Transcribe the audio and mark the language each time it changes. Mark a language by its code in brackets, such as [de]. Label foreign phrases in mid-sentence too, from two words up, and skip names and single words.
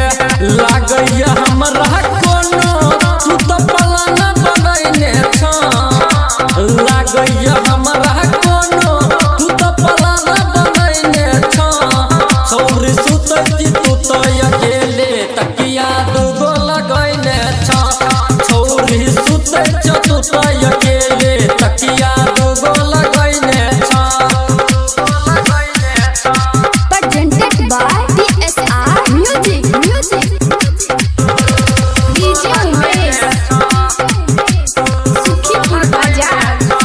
[mai] लागैया हमरा कोनो तू त पलाना बनैने छा। लागैया हमरा कोनो तू त पलाना बनैने छा। छौरी सुतै छी तू त अकेले तकिया दोगो लगैने छा। छौरी सुतै छ तू त अकेले तकिया दोगो लगैने छा। [en] Presented by DSR Music DJ उमेश सुखीपुर बाजार।